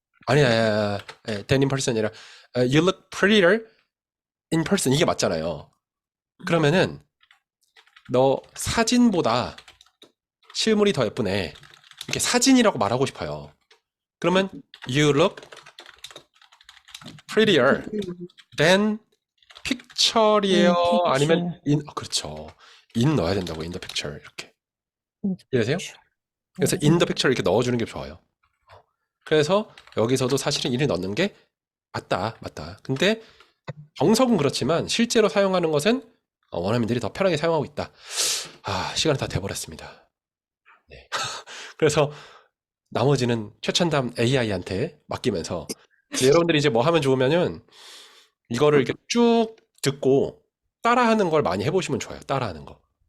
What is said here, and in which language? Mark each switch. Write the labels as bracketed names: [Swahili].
[Korean] 아니야, [English] than in person이라 You look prettier in person. [Korean] 이게 맞잖아요. 그러면은 너 사진보다 실물이 더 예쁘네. 이게 사진이라고 말하고 싶어요. [English] 그러면 You look prettier than picture이에요? [Korean] 아니면 그렇죠. in 넣어야 된다고. [English] in the picture 이렇게. [Korean] 이해되세요? 그래서 in the picture 이렇게 넣어주는 게 좋아요. 그래서 여기서도 사실은 in을 넣는 게 맞다. 근데 정석은 그렇지만 실제로 사용하는 것은 원어민들이 더 편하게 사용하고 있다. 시간이 다 돼버렸습니다. 네. 그래서 나머지는 최첨단 AI한테 맡기면서 여러분들이 이제 뭐 하면 좋으면은 이거를 이렇게 쭉 듣고 따라하는 걸 많이 해보시면 좋아요. 따라하는 거.